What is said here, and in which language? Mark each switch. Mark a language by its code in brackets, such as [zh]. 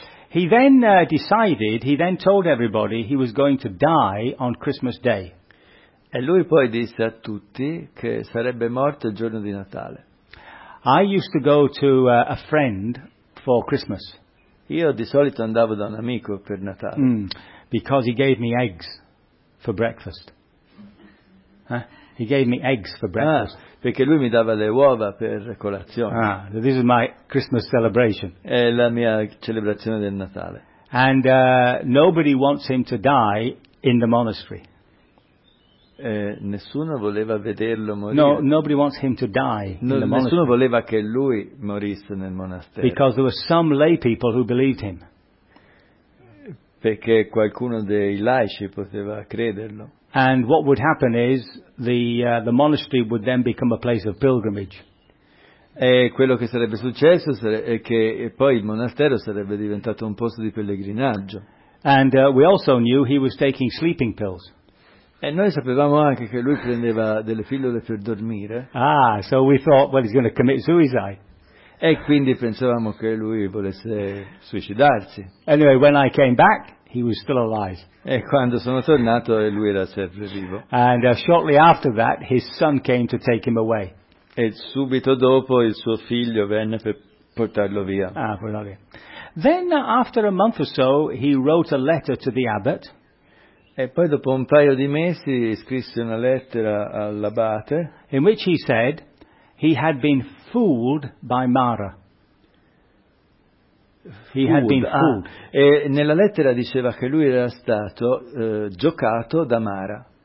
[en] He then decided, he then told everybody he was going to die on Christmas Day. [it] E lui poi disse a tutti che sarebbe morto il giorno di Natale. [en] I used to go to a friend for Christmas. [it] Io di solito andavo da un amico per Natale. [en] Because he gave me eggs for breakfast. He gave me eggs for breakfast. [it] Perché lui mi dava le uova per colazione. [en] This is my Christmas celebration. [it] È la mia celebrazione del Natale. [en] And nobody wants him to die in the monastery. [it] Nessuno voleva vederlo morire. [en] No, nobody wants him to die. [it] Nessuno voleva che lui morisse nel monastero. [en] Because there were some lay people who believed him. [it] Perché qualcuno dei laici poteva crederlo. [en] And what would happen is the monastery would then become a place of pilgrimage. [it] E quello che sarebbe successo è che poi il monastero sarebbe diventato un posto di pellegrinaggio. [en] And we also knew he was taking sleeping pills. [it] E noi sapevamo anche che lui prendeva delle pillole per dormire. [en] Ah, so we thought, well, he's going to commit suicide. [it] E quindi pensavamo che lui volesse suicidarsi. [en] Anyway, when I came back, he was still alive. [it] E quando sono tornato, lui era sempre vivo. [en] And shortly after that, his son came to take him away. [it] E subito dopo il suo figlio venne per portarlo via. Ah, portarlo via. [en] Then, after a month or so, he wrote a letter to the abbot. [it] E poi dopo un paio di mesi scrisse una lettera all'abate. [en] In which he said he had been fooled by Mara. He had been fooled. [it] E nella lettera diceva che lui era stato giocato da Mara.